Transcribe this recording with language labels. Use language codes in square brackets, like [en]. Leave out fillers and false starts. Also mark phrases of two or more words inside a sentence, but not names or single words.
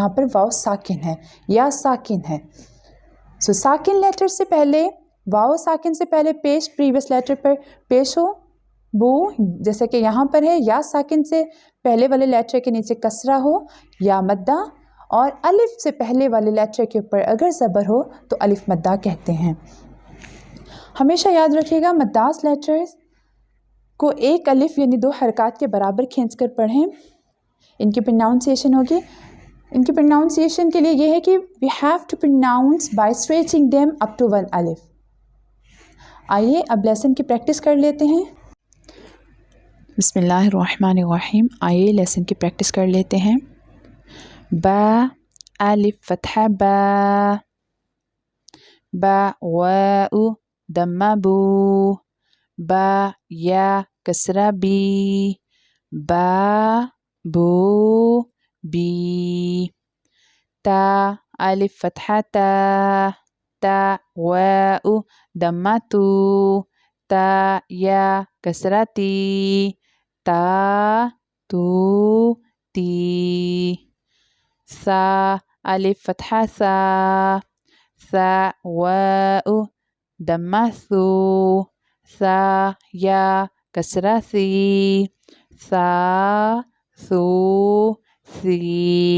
[ur] یہاں پر واو ساکن ہے، یا ساکن ہے. سو ساکن لیٹر سے پہلے، واو ساکن سے پہلے پیش، پریویس لیٹر پر پیش ہو، بو جیسے کہ یہاں پر ہے، یا ساکن سے پہلے والے لیٹر کے نیچے کسرہ ہو، یا مدہ، اور الف سے پہلے والے لیٹر کے اوپر اگر زبر ہو تو الف مدہ کہتے ہیں. ہمیشہ یاد رکھیے گا مداس لیٹرز کو ایک الف یعنی 2 حرکات کے برابر کھینچ کر پڑھیں. ان کی پروناؤنسیشن ہوگی. ان کی پروناؤنسیشن کے لیے یہ ہے کہ [en] we have to pronounce by stretching them up to [ur] 1 الف. آئیے اب لیسن کی پریکٹس کر لیتے ہیں. [ar] بسم اللہ الرحمن الرحیم. [ur] آئیے لیسن کی پریکٹس کر لیتے ہیں. با الف فتحہ با، با واو دمہ بو، با یا کسرہ بی، با بو بی. تا الف فتحہ تا، تا واو دمہ تو، تا یا کسرہ تی، تا تو تی. سا الف فتحہ سا، سا واو دمہ ثو، سا یا کسرہ سی، سا ثو سی.